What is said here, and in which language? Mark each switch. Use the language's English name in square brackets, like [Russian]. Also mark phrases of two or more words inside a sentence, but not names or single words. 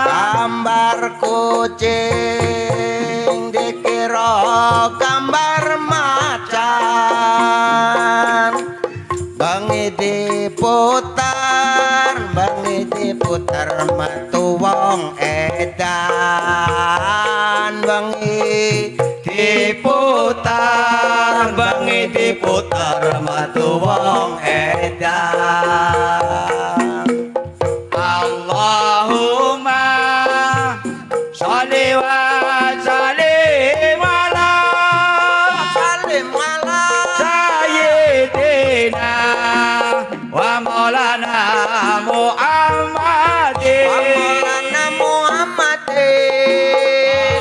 [Javanese] gambar kucing dikira gambar macan bengi diputar metu wong edan bengi diputar matu wong edan [Arabic] اللهم صل وسلم على سلم على سيدنا ومولانا محمد مولانا محمد